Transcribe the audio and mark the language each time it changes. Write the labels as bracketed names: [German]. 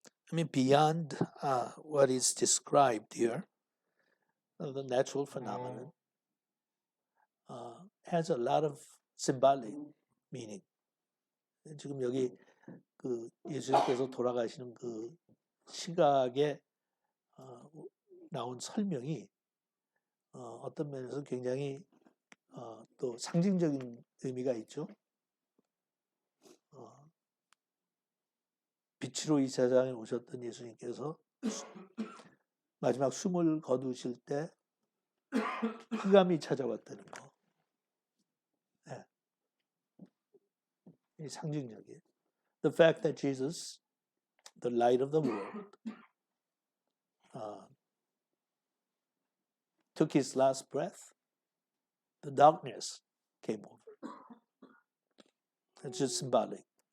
[English] I mean, beyond what is described here, the natural phenomenon has a lot of symbolic meaning. [Korean] 지금 여기 그 예수님께서 돌아가시는 그 시각에 나온 설명이 어떤 면에서 굉장히 또 상징적인 의미가 있죠. 빛으로 이 세상에 오셨던 예수님께서 마지막 숨을 거두실 때 흑암이 찾아왔다는 거. 네. 이 상징적이에요. [English] The fact that Jesus, the light of the world, took his last breath, the darkness came over. It's just symbolic.